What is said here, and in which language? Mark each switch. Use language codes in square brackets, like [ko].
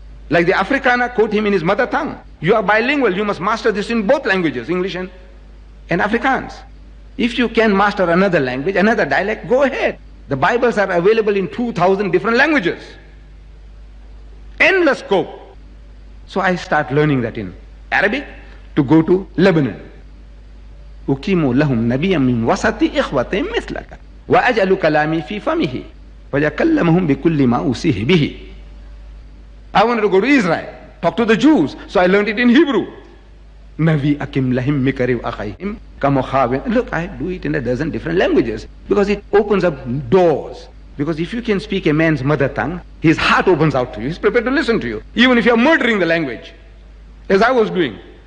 [en] Like the Afrikaner quote him in his mother tongue. You are bilingual, you must master this in both languages, English and Afrikaans. If you can master another language, another dialect, go ahead. The Bibles are available in 2,000 different languages. Endless scope. So I start learning that in Arabic to go to Lebanon. [ar] أقيم لهم نبيا من وسط إخوة مثلك وأجعل كلامي في فمه ويكلمهم بكل ما أوصيه به. [en] I wanted to go to Israel, talk to the Jews, so I learned it in Hebrew. [he] Navi akim lahim mikariv akhayhim kamokhavin. [en] Look, I do it in a dozen different languages because it opens up doors. Because if you can speak a man's mother tongue, his heart opens out to you. He's prepared to listen to you, even if you're murdering the language, as I was doing.